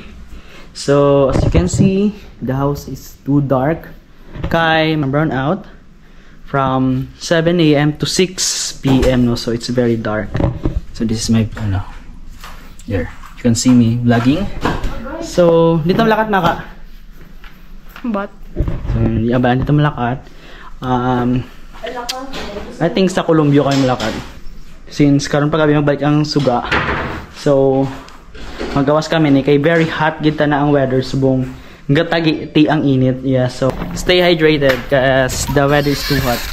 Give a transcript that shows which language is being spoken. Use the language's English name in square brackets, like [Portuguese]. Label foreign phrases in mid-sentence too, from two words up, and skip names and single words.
[English] So as you can see, the house is too dark. I'm brown out from 7 AM to 6 PM, no? So it's very dark. So this is my, here, you can see me vlogging. So, [Hiligaynon] dito malakat na ka? [English] What? [Hiligaynon] So, dito malakat. [English] I think [Hiligaynon] sa Columbia kayo malakad. Since karon pa kami magbalik ang suga. So magawas kami ni kay [English] very hot [Hiligaynon] kita na ang weather subong gatagi ti ang init. [English] Yeah, so stay hydrated kasi the weather is too hot.